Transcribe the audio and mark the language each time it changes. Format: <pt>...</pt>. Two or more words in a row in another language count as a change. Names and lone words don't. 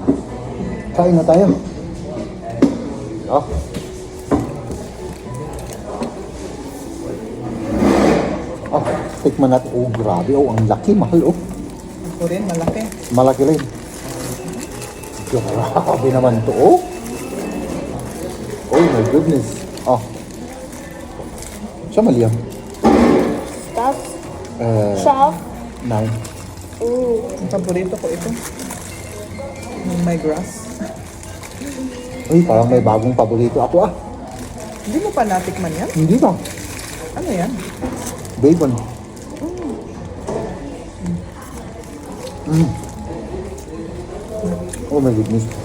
<tl>Kain na tayo. Oh. Oh, tikman natin. Oh, grabe. Oh, ang laki, mahal. Oh. Ito rin, malaki. Malaki rin. Grabe naman to. Oh.</tl> <en>Oh my goodness.</en> <tl>Oh. Siya Liam.</tl> <de>Das scharf. Nein.</de> <tl>Ang paborito ko ito. Yung may grass. Uy, parang may bagong paborito ako Hindi mo pa natikman yan? Hindi ba? Ano yan? Bacon.</tl> <en>Oh my goodness.</en>